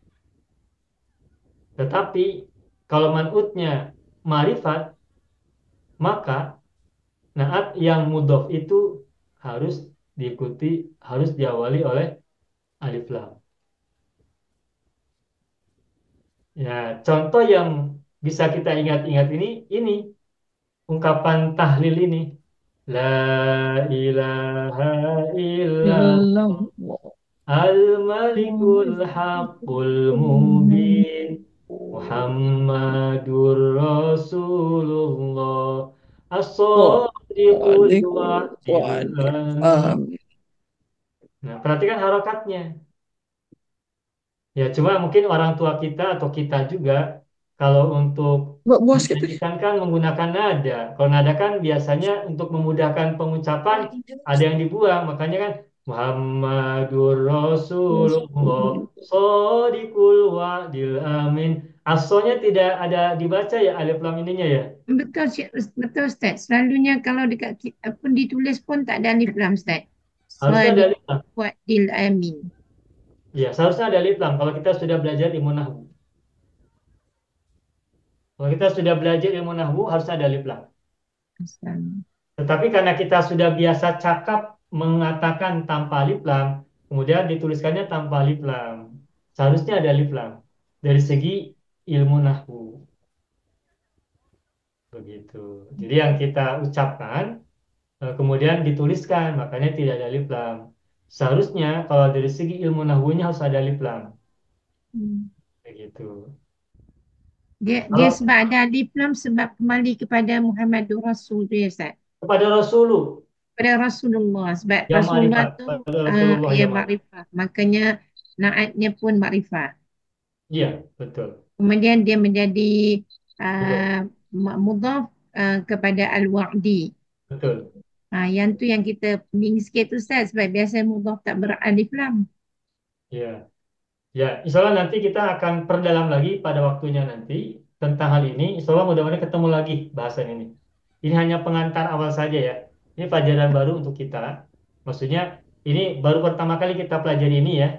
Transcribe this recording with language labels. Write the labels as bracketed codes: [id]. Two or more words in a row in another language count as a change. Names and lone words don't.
[id] Tetapi kalau man'utnya ma'rifat, maka naat yang mudhof itu harus diawali oleh alif lam. Ya, contoh yang bisa kita ingat-ingat ini ungkapan tahlil ini. [ar] لا إله إلا الله الملك الحق المبين محمد رسول الله الصادق الوعد الأمين. [id] Nah, perhatikan harokatnya. Ya, cuma mungkin orang tua kita atau kita juga kalau untuk Buat buas kita. menyanyikan kan menggunakan nada. Kalau nada kan biasanya untuk memudahkan pengucapan ada yang dibuang, makanya kan [ar] محمد رسول الله الصادق الوعد الأمين [id] Asonya tidak ada dibaca ya alif lam ininya ya. [ms] Betul, betul Ustaz. Selalunya kalau dekat apa ditulis pun tak ada alif lam Ustaz. [id] Harusnya ada Sadiq alif lam. [ar] الوعد الأمين. [id] Ya, seharusnya ada alif lam kalau kita sudah belajar ilmu nahwu. Kalau kita sudah belajar ilmu nahwu harus ada alif lam. Asal. Tetapi karena kita sudah biasa cakap mengatakan tanpa alif lam, kemudian dituliskannya tanpa alif lam. Seharusnya ada alif lam dari segi ilmu nahwu. Begitu. Jadi yang kita ucapkan kemudian dituliskan, makanya tidak ada alif lam. Seharusnya kalau dari segi ilmu nahwunya harus ada alif lam. Begitu. [ms] Dia sebab ada alif lam sebab kembali kepada [ar] محمد رسول [ms] tu ya Ustaz. [id] Kepada Rasulullah. [ms] Kepada Rasulullah sebab [id] Ya Rasulullah ma'rifat. [ms] tu [id] Pada Rasulullah ya ya ma'rifat. [ms] makrifah. Makanya naatnya pun makrifah. [id] Iya, betul. Kemudian dia menjadi [ms] Betul. [id] mudhaf kepada al-wa'di. [ms] Betul. Yang tu yang kita pening sikit tu Ustaz sebab biasa mudhaf tak beralif lam. [id] Ya. Ya, [ar] إن شاء الله [id] nanti kita akan perdalam lagi pada waktunya nanti tentang hal ini. [ar] إن شاء الله [id] mudah-mudahan ketemu lagi bahasan ini. Ini hanya pengantar awal saja ya. Ini pelajaran baru untuk kita. Maksudnya ini baru pertama kali kita pelajari ini ya.